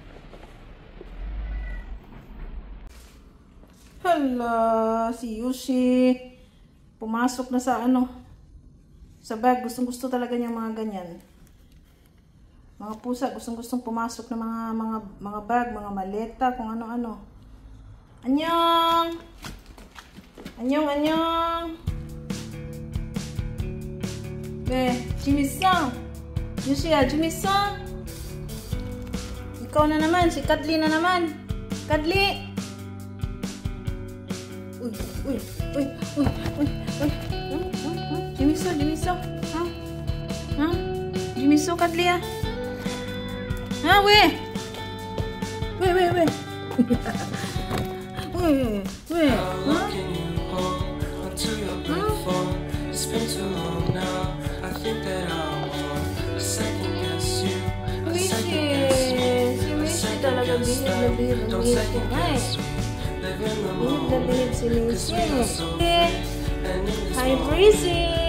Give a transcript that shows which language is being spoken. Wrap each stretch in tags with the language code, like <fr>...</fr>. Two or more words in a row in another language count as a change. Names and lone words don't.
<tl>Hala! Si Yushi! Pumasok na sa ano? Sa bag. Gustong-gusto talaga niya mga ganyan. Mga pusa. Gustong-gustong pumasok na mga bag, mga maleta, kung ano-ano.</tl> <ko>Annyeong! 안녕, 안녕! 네, 재밌어? 유시야, 재밌어?</ko> <tl>ikaw na naman, si Kadli na naman. Kadli! Uy, uy, uy, uy, uy, uy.</tl> <ko>재밌어, 재밌어? 어? 어? 재밌어, Kadli야? 아, 왜? 왜? 왜? 어?</ko> <tl>Talaga bihib na bihib nga eh. Bihib na bihib si Mishi. Hi, Breezy!</tl>